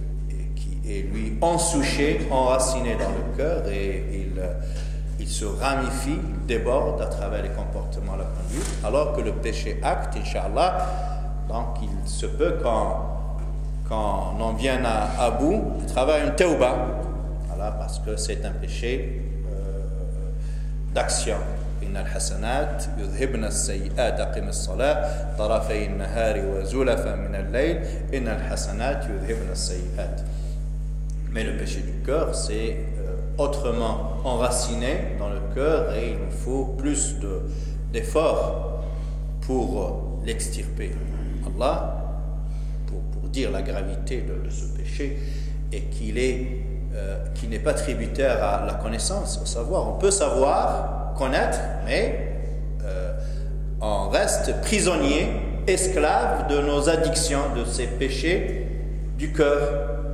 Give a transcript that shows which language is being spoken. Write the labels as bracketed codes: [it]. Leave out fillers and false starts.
[fr] et qui est lui ensouché, enraciné dans le cœur, et il se ramifie, il déborde à travers les comportements, la conduite, alors que le péché acte, Inch'Allah, donc il se peut quand on vient à bout, à travers une tauba, voilà, parce que c'est un péché d'action. [ar] إن الحسنات يذهبن السيئات أقم الصلاة طرفي النهار وزلفا من الليل إن الحسنات يذهبن السيئات. [fr] Mais le péché du cœur, c'est autrement enraciné dans le cœur, et il nous faut plus d'efforts pour l'extirper. Allah, pour dire la gravité de ce péché, et qui n'est pas tributaire à la connaissance, au savoir. On peut savoir, connaître, mais on reste prisonnier, esclave de nos addictions, de ces péchés du cœur.